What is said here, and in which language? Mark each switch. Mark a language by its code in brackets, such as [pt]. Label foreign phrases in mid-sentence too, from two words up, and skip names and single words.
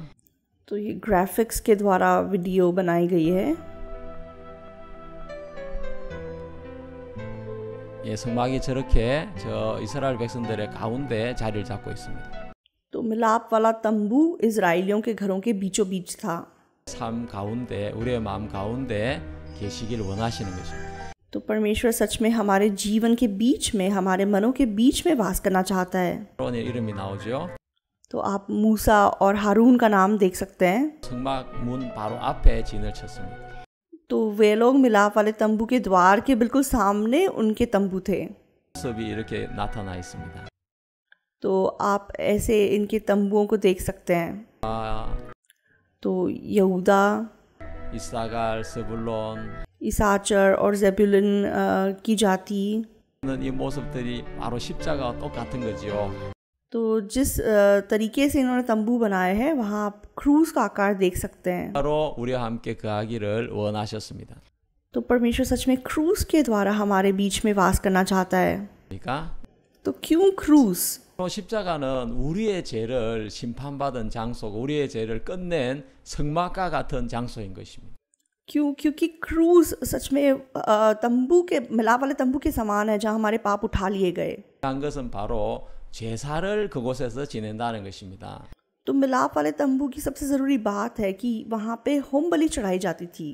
[hi] तो ये ग्राफिक्स के द्वारा वीडियो बनाई गई है। [ko] 성막이 저렇게 저 이스라엘 백성들의 가운데 자리를 잡고 있습니다. [hi] तो मिलाप वाला तंबू इजराइलियों के घरों के बीचों बीच था। [ko] 삶 가운데 우리의 마음 가운데 계시길 원하시는 것입니다. [hi] तो परमेश्वर सच में हमारे जीवन के बीच में, हमारे मनों के बीच में वास करना चाहता है। [ko] 아론의 이름이 나오죠. [hi] तो आप मूसा और हारून का नाम देख सकते हैं। [ko] 성막 문 바로 앞에 진을 쳤습니다. [hi] तो वे लोग मिलाप वाले तंबू के द्वार के बिल्कुल सामने उनके तंबू थे। [ko] 모습이 이렇게 나타나 있습니다. [hi] तो आप ऐसे इनके तंबुओं को देख सकते हैं। तो यहूदा, [ko] 이사갈, 스불론 [hi] इसाचर और ज़ेबुलून की जाति। [ko] 이 모습들이 바로 십자가와 똑같은 거죠. [hi] तो जिस तरीके से इन्होंने तंबू बनाए हैं वहाँ आप क्रूज का आकार देख सकते हैं। [ko] 바로 우리와 함께 거하기를 원하셨습니다. [hi] तो परमेश्वर सच में क्रूज के द्वारा हमारे बीच में वास करना चाहता है। [ko] 그러니까 [hi] तो क्यों क्रूज? [ko] 십자가는 우리의 죄를 심판받은 장소고 우리의 죄를 끝낸 성막과 같은 장소인 것입니다. [hi] क्यों? क्योंकि क्रूज सच में तंबू के, मिलाप वाले तंबू के समान है जहाँ हमारे पाप उठा लिए गए। [ko] 한 것은 바로 제사를 그곳에서 지낸다는 것입니다. [hi] तो मिलाप वाले तंबू की सबसे ज़रूरी बात है कि वहाँ पे होम बलि चढ़ाई जाती थी।